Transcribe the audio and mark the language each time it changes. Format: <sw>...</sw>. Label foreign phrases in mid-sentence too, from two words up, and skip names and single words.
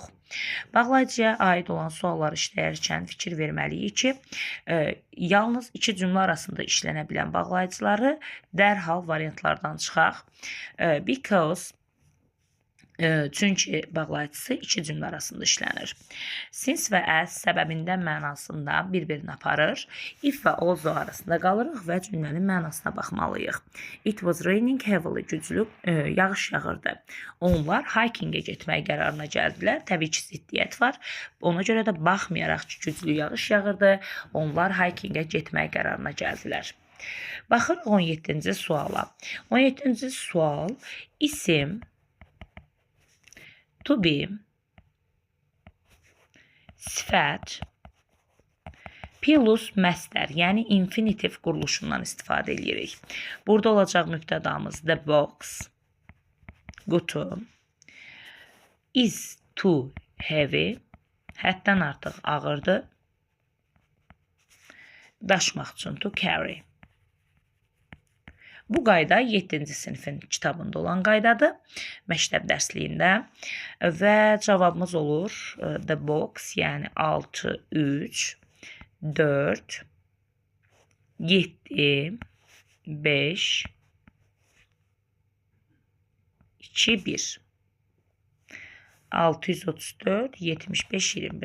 <az>Bağlayıcıya aid olan sualları işləyərkən fikir verməliyik ki, yalnız iki cümlə arasında işlənə bilən bağlayıcıları dərhal variantlardan çıxaq. Because çünki bağlayıcısı iki cümlə arasında işlənir. Since və as səbəbindən mənasında bir-birini aparır. If və also arasında qalırıq və cümlənin mənasına baxmalıyıq.</az> <en>It was raining heavily,</en> <az>güclü yağış yağırdı. Onlar hikingə getmək qərarına gəldilər. Təbii ki, ziddiyyət var. Ona görə də baxmayaraq ki, güclü yağış yağırdı, onlar hikingə getmək qərarına gəldilər. Baxırıq 17-ci suala. 17-ci sual isim</az> <en>to be,</en> <az>sifət, plus məstər, yəni infinitiv quruluşundan istifadə edirik. Burada olacaq mübtədamız</az> <en>the box,</en> <az>qutu,</az> <en>is too heavy,</en> <az>həddən artıq ağırdır, daşımaq üçün</az> <en>to carry.</en> <az>Bu qayda 7-ci sinifin kitabında olan qaydadır, məktəb dərsliyində və cavabımız olur</az> <en>the box,</en> <az>yəni 6, 3, 4, 7, 5, 2, 1. 634, 75, 21.</az>